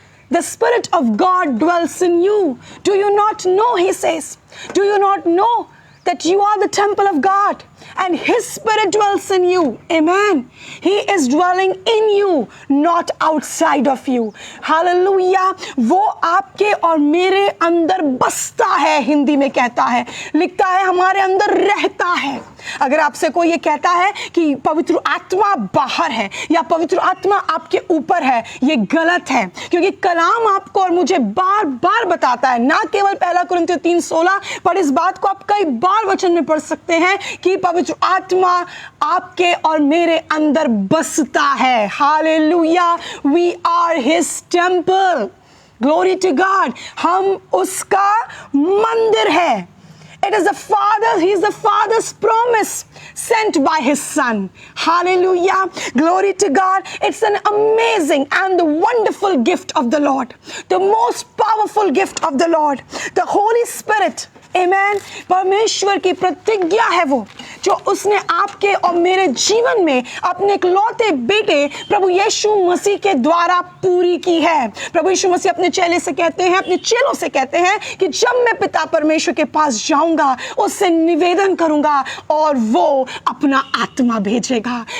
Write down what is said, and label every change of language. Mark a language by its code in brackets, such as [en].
[en] The Spirit of God dwells in you. Do you not know, he says? Do you not know that you are the temple of God and his Spirit dwells in you? Amen. He is dwelling in you, not outside of you. Hallelujah. [hi] वो आपके और मेरे अंदर बसता है, हिंदी में कहता है, लिखता है हमारे अंदर रहता है। अगर आपसे कोई ये कहता है कि पवित्र आत्मा बाहर है या पवित्र आत्मा आपके ऊपर है, ये गलत है, क्योंकि कलाम आपको और मुझे बार बार बताता है, ना केवल 1 कुरिन्थियों 3:16, पर इस बात को आप कई बार वचन में पढ़ सकते हैं कि पवित्र आत्मा आपके और मेरे अंदर बसता है। [en] Hallelujah. We are his temple. Glory to God. [hi] हम उसका मंदिर है। [en] It is the Father, he is the Father's promise sent by his Son. Hallelujah. Glory to God. It's an amazing and the wonderful gift of the Lord. The most powerful gift of the Lord. The Holy Spirit. Amen. [hi] परमेश्वर की प्रतिज्ञा है वो जो उसने आपके और मेरे जीवन में अपने इकलौते बेटे प्रभु यीशु मसीह के द्वारा पूरी की है। प्रभु यीशु मसीह अपने चेले से कहते हैं, अपने चेलों से कहते हैं कि जब मैं पिता परमेश्वर के पास जाऊंगा, उससे निवेदन करूंगा और वो अपना आत्मा भेजेगा।